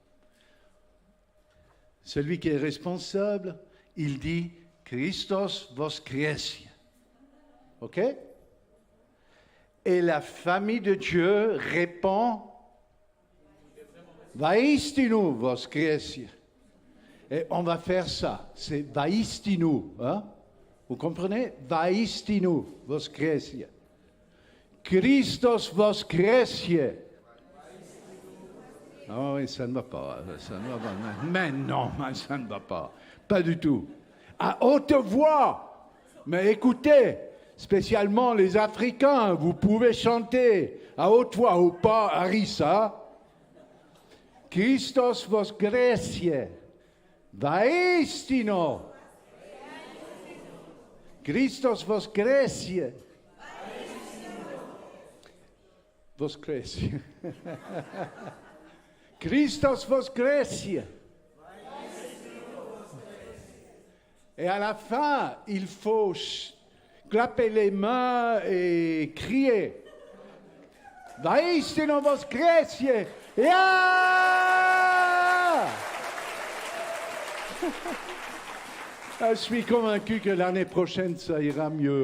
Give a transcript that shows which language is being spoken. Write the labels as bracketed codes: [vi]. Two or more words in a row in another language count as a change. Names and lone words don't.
[fr] Celui qui est responsable, il dit « [ru] Христос воскресе ». [fr] OK? Et la famille de Dieu répond « [ru] Воистину воскресе ». [fr] Et on va faire ça, c'est « Vaistinu ». Hein? Vous comprenez? « [ru] Воистину воскресе ». Христос воскресе. [fr] Ah oui, ça ne va pas, ça ne va pas. Mais non, ça ne va pas. Pas du tout. À haute voix. Mais écoutez, spécialement les Africains, vous pouvez chanter à haute voix ou pas, Arissa. [ru] Христос воскресе. Воистину. Христос воскресе. Воскресе. Христос воскресе. [fr] Et à la fin, il faut clapper les mains et crier. [ru] Воистину воскресе. [fr] Yeah! Je suis convaincu que l'année prochaine, ça ira mieux.